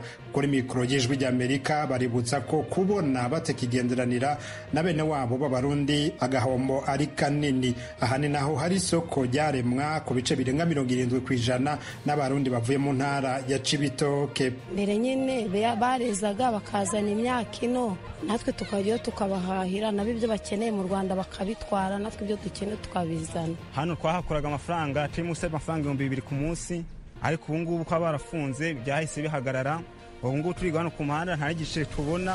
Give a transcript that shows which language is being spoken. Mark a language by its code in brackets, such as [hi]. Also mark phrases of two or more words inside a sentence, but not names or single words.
[rw] Kuri mikoro y'Ijwi ry'Amerika baributsa ko kubona batekigenderanira na bene wabo b'Abarundi agahombo ari kanini. Aha ni naho hari isoko ryaremwa ku bice birenga 70% n'Abarundi bavuye mu ntara ya Cibitoke. Mbere nyine barezaga bakazana imyaka ino, natwe tukajyayo tukabahahira, nabo ibyo bakeneye mu Rwanda bakabitwara, natwe ibyo dukeneye tukabizana. Hano twahakuraga amafaranga trimuse amafaranga 2,000 ku munsi, ariko ubu ngubu ko barafunze byahise bihagarara. Ubu ngubu turiga hano ku muhanda nta gice tubona.